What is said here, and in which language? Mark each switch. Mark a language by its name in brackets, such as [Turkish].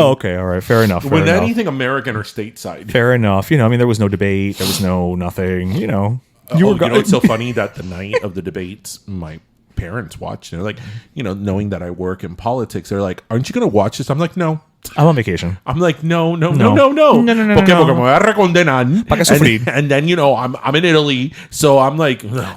[English] Oh, okay. All right. Fair enough. with anything American or stateside. Fair enough. There was no debate. There was nothing. You You know, it's so funny that the night of the debates, my parents watched. They're like, knowing that I work in politics, they're like, "Aren't you gonna watch this?" I'm like, "No." I'm on vacation. I'm like, no. No. [Spanish] Porque me voy a recondenar. Pa' que sufrir. [English] And then, I'm in Italy, so I'm like, no.